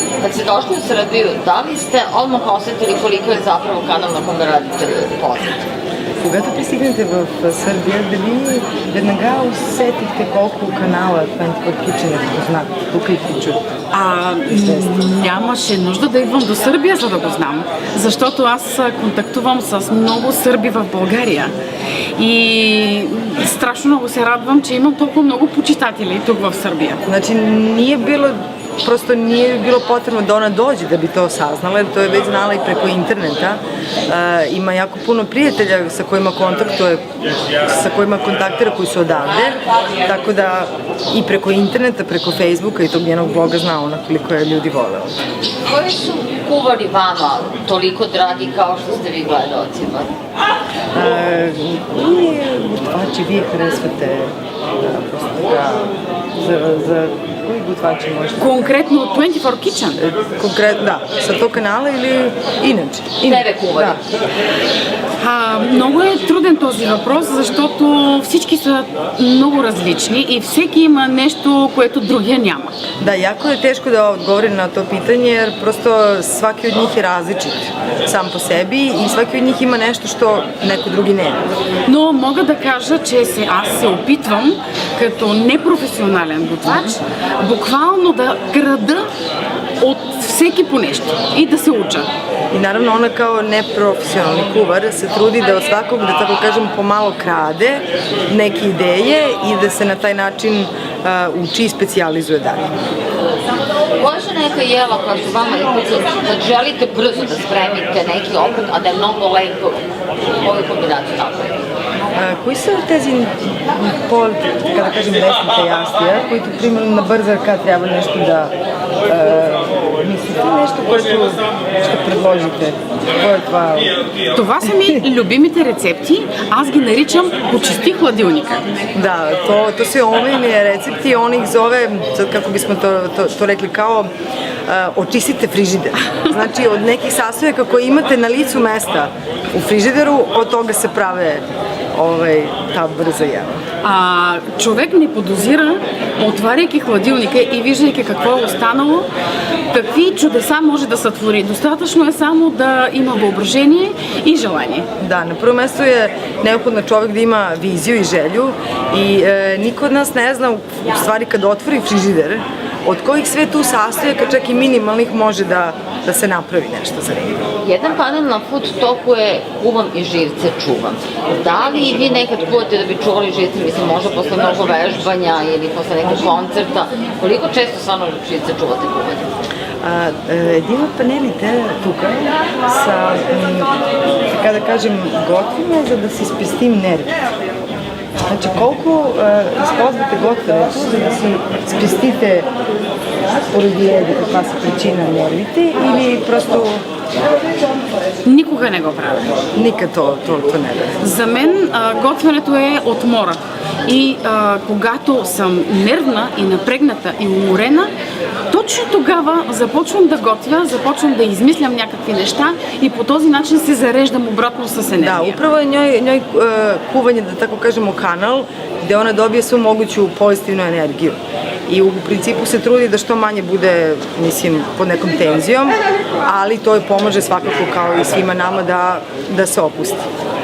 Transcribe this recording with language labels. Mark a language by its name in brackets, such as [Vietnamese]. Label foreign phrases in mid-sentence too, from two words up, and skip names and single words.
[Serbian] Kad ste došli u Srbiju, da li ste odmah osetili koliko je zapravo kanal na kome radite poznat? [Bulgarian] Когато пристигнете в Сърбия, дали веднага усетихте колко канала 24 Kitchen е познат тук и в чужбина? Нямаше нужда да идвам до Сърбия, за да го знам. Защото аз контактувам с много сърби в България. И страшно много се радвам, че имам толкова много почитатели тук в Сърбия. [Serbian] Znači, nije bilo potrebno da ona dođe da bi to saznala, jer to je već znala i preko interneta. Ima jako puno prijatelja sa kojima kontaktuje, sa kojima kontaktira koji su odavde, tako da i preko interneta, preko Facebooka i tog njenog bloga zna ona koliko je ljudi vole. Koji su kuvari vama toliko dragi kao što ste vi gledalcima? [Bulgarian] Готвачи, вие харесвате за кои готвачи можете? Конкретно от 24 Kitchen? Конкретно, да. Са то канала или иначе? [Serbian] Тебе кувари. [Bulgarian] Много е труден този въпрос, защото всички са много различни и всеки има нещо, което другия няма. Да, [Serbian] jako je teško da odgovorim na to pitanje, jer prosto svaki od njih je različit sam po sebi i svaki od njih ima нещо, što neko drugi nema. [Bulgarian] Но мога да кажа, че аз се опитвам като непрофесионален готвач буквално да крада от всеки по нещо и да се уча. [Serbian] I naravno ona kao neprofesionalni kuvar se trudi da od svakog, da tako kažem, pomalo krade neke ideje i da se na taj način uči i specijalizuje dalje. Koja su neka jela koja su vama, kad želite brzo da spremite neki obrok, a da je mnogo lepo, koju kombinaciju napravite? [Bulgarian] Кои са тези така да кажем, местните ястия, които примерно на бърза ръка трябва нещо да мислите, нещо, което ще предложите? Какво е това? Това са ми любимите рецепти, аз ги наричам почисти хладилника. [Serbian] Da, to su omiljeni recepti, on ih zove, kako bismo to rekli, kao očistite frižider. Znači, od nekih sastojaka koje imate na licu mesta u frižideru, od toga se prave ta brza jela. [Bulgarian] Човек не подозира, отваряйки хладилника и виждайки какво е останало, какви чудеса може да сътвори. Достатъчно е само да има въображение и желание. [Serbian] Da, na prvo mesto je neophodno čovjek da ima viziju i želju i niko od nas ne zna u stvari kad otvori frižider od kojih sve tu sastojaka, čak i minimalnih, može da se napravi nešto za njega. Jedan panel na Food Talku je kuvam i živce čuvam. Da li vi nekad kuvate da bi čuvali živce, mislim, možda posle mnogo vežbanja ili posle nekog koncerta? Koliko često stvarno živce čuvate kuvanje? [Bulgarian] Един от панелите тук са, така да кажем, готвиме, за да си спестим нервите. Значи колко използвате готвенето, за да си спестите поради каква са причина нервите или просто... Никога не го правя. Никога то не е. За мен готвенето е отмора. И когато съм нервна и напрегната и уморена, точно тогава започвам да готвя, започвам да измислям някакви неща и по този начин се зареждам обратно с енергия. [Serbian] Da, upravo je njoj kuvanje, da tako kažemo, kanal gde ona dobije svu moguću pozitivnu energiju. I u principu se trudi da što manje bude, mislim, pod nekom tenzijom, ali to je pomaže svakako kao i svima nama da se opusti.